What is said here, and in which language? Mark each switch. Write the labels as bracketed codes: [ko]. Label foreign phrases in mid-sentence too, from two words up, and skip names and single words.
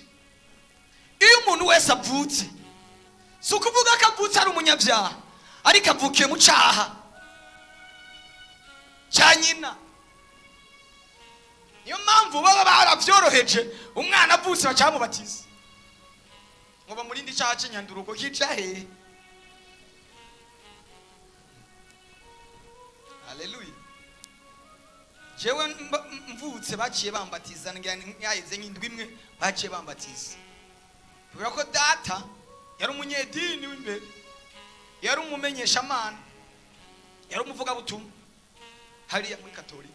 [rn] Iyo umuntu wese avutse si ukuvuga ko avutse ari umunyabyaha, ariko avukiye mu cyaha cya nyina. niyo mpamvu baba baravyoroheje umwana avutse bacamubatiza ngo bamurinde icyaha cy'inyanduruko hicahe. Haleluya. Jewe mvutse baciye bambatiza ngayeze nk'indwi imwe baciye bambatiza kubera ko data yari umunyedini w'imbere, yari umumenyesha amana, yari umuvuga butumwa hariya muri Katolika.